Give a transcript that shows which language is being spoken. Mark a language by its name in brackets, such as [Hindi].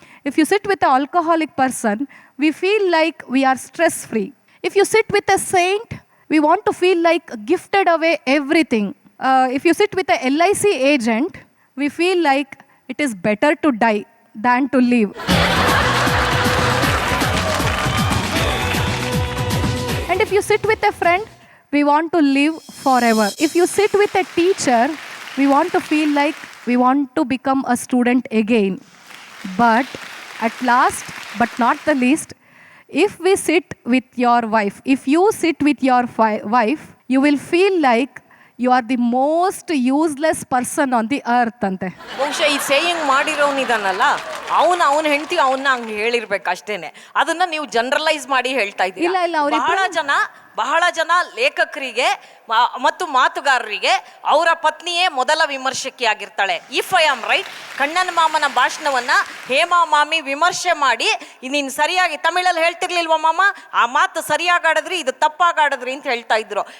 [English] If you sit with a alcoholic person, we feel like we are stress free. If you sit with a saint, we want to feel like gifted away everything. If you sit with a LIC agent, we feel like it is better to die than to leave. And if you sit with a friend, we want to live forever. If you sit with a teacher, we want to feel like we want to become a student again. But at last, but not the least, if we sit with your wife, if you sit with your wife, you will feel like you are the most useless person on the earth [Kannada] ante. ಬಹುಶಃ ಈ saying ಮಾಡಿರೋನಿದಾನಲ್ಲ, ಅವನ ಹೆಂಡತಿ ಅವನ್ನ ಹಂಗೆ ಹೇಳಿರ್ಬೇಕು ಅಷ್ಟೇನೆ. ಅದನ್ನ ನೀವು generalise ಮಾಡಿ ಹೇಳ್ತಾ ಇದ್ದೀರಾ. ಇಲ್ಲ, ಬಹಳ ಜನ ಲೇಖಕರಿಗೆ ಮತ್ತು ಮಾತುಗಾರರಿಗೆ ಅವರ ಪತ್ನಿಯೇ ಮೊದಲ ವಿಮರ್ಶಕಿ ಆಗಿರ್ತಾಳೆ. [English] if I am right, [Kannada] ಕಣ್ಣನ ಮಾಮನ ಭಾಷಣವನ್ನ ಹೇಮಾ ಮಾಮಿ ವಿಮರ್ಶೆ ಮಾಡಿ, ನೀನು ಸರಿಯಾಗಿ ತಮಿಳಲ್ಲಿ ಹೇಳ್ತಿರ್ಲಿಲ್ವ ಮಾಮ, ಆ ಮಾತು ಸರಿಯಾಗಿ ಆಡಿದ್ರಿ, ಇದು ತಪ್ಪಾಗಾಡಿದ್ರಿ ಅಂತ ಹೇಳ್ತಾ ಇದ್ರು.